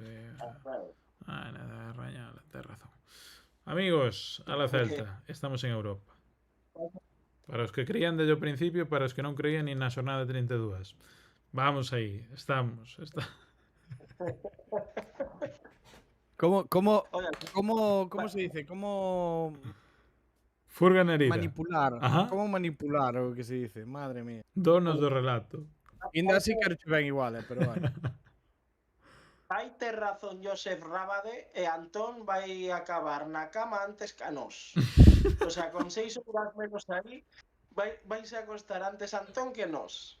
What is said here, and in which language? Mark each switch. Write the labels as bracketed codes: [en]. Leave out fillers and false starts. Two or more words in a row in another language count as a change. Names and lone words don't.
[es] Claro. [gl] nada, rañala, tes razón. [es] Amigos, a la Celta, estamos en Europa. [gl] Para os que creían desde o principio, para os que non creían nin na xornada 32. Vamos aí, estamos. [es] Oye, ¿Cómo se dice? ¿Cómo Furganería. manipular? Ajá. [gl] ¿Cómo manipular o que se dice? [es] Madre mía. [gl] Donos do relato. Ainda así quero che ben igual, pero vale. hai ter razón Josep Rábade e Antón vai acabar na cama antes que a nós. [es] O sea, [gl] con 6 horas menos aí, vais a acostar antes Antón que nós.